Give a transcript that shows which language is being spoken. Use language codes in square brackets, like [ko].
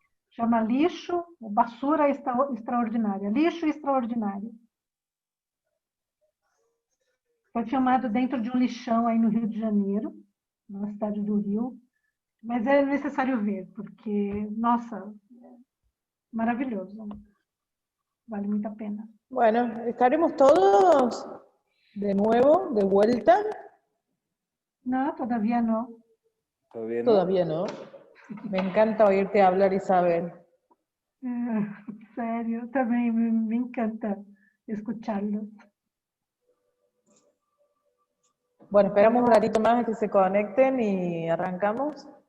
[pt] Chama Lixo, Basura Extraordinária. Lixo Extraordinário. Foi filmado dentro de um lixão aí no Rio de Janeiro, na cidade do Rio. Mas é necessário ver, porque, nossa, maravilhoso. Vale muito a pena. [es] Bueno, ¿estaremos todos de nuevo, de vuelta? No, todavía no. ¿Todavía no? Todavía no. Me encanta oírte hablar, Isabel. [pt] Sério, também [es] me encanta escucharlos. Bueno, esperamos un ratito más a que se conecten y arrancamos.